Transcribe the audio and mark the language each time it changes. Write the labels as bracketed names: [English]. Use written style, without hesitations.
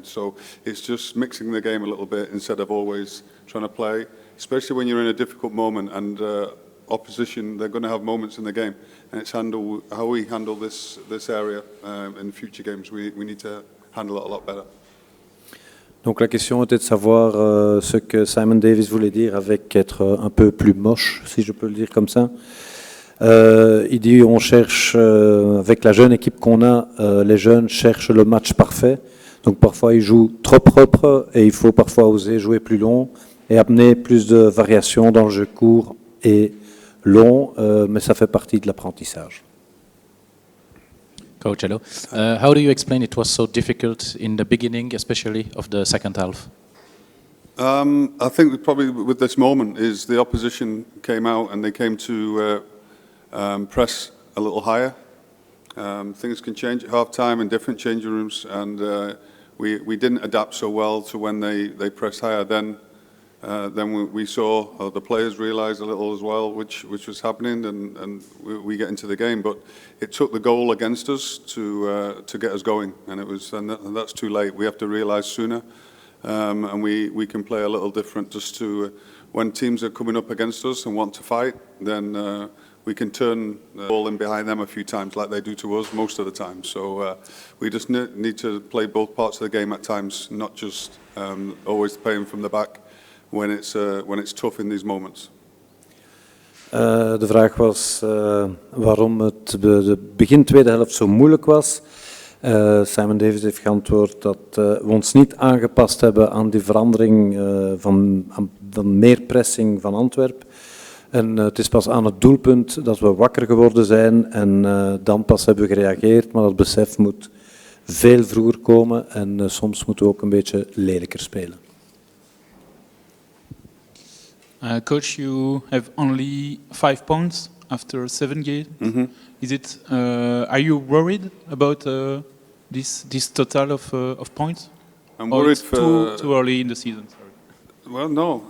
[English] So it's just mixing the game a little bit instead of always trying to play, especially when you're in a difficult moment, and opposition, they're going to have moments in the game, and it's how we handle this area in future games. We need to handle it a lot better. [French] Donc la question était de savoir ce que Simon Davis voulait dire avec être un peu plus moche, si je peux le dire comme ça. Il dit on cherche, avec la jeune équipe qu'on a, les jeunes cherchent le match parfait. Donc parfois ils jouent trop propre et il faut parfois oser jouer plus long et amener plus de variations dans le jeu court et long, mais ça fait partie de l'apprentissage. [English] Coach, hello. How do you explain it was so difficult in the beginning, especially of the second half? I think probably with this moment is the opposition came out and they came to press a little higher. Things can change at half-time in different changing rooms, and we didn't adapt so well to when they pressed higher. Then we saw the players realised a little as well, which was happening, and we get into the game. But it took the goal against us to get us going, and that's too late. We have to realise sooner, and we can play a little different. Just to when teams are coming up against us and want to fight, then we can turn the ball in behind them a few times, like they do to us most of the time. So we just need to play both parts of the game at times, not just always playing from the back. When it's tough in these moments. [Dutch] De vraag was waarom het de begin tweede helft zo moeilijk was. Simon Davis heeft geantwoord dat we ons niet aangepast hebben aan die verandering van meer pressing van Antwerpen. En het is pas aan het doelpunt dat we wakker geworden zijn en dan pas hebben we gereageerd. Maar dat besef moet veel vroeger komen en soms moeten we ook een beetje lelijker spelen. [English] Coach, you have only 5 points after 7 games. Mm-hmm. Are you worried about this total of points? I'm worried it's too early in the season. Sorry. Well, no.